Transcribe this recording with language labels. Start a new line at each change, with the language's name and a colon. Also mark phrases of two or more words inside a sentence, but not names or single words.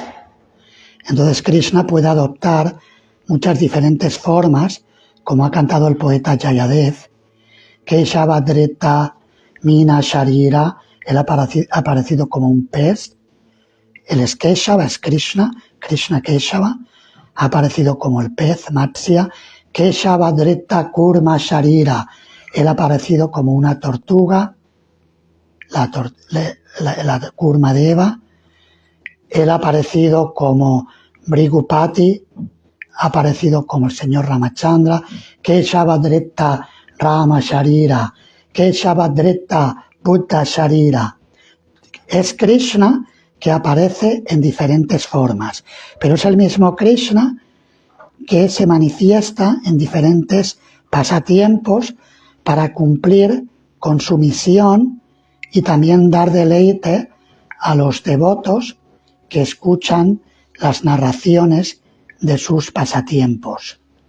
Spanish: Entonces Krishna puede adoptar muchas diferentes formas, como ha cantado el poeta Jayadev,
Sanskrit: केशव धृत मीन शरीर,
Spanish: él ha aparecido como un pez, él es Keshava, es Krishna, Krishna Keshava, ha aparecido como el pez,
Sanskrit: मत्स्य, केशव धृत कूर्म शरीर,
Spanish: él ha aparecido como una tortuga, la Kurma Deva, él ha aparecido como Bhrigupati, ha aparecido como el señor Ramachandra,
Sanskrit: केशव धृत राम शरीर, केशव धृत बुद्ध शरीर.
Spanish: Es Krishna que aparece en diferentes formas, pero es el mismo Krishna que se manifiesta en diferentes pasatiempos para cumplir con su misión y también dar deleite a los devotos que escuchan las narraciones de sus pasatiempos.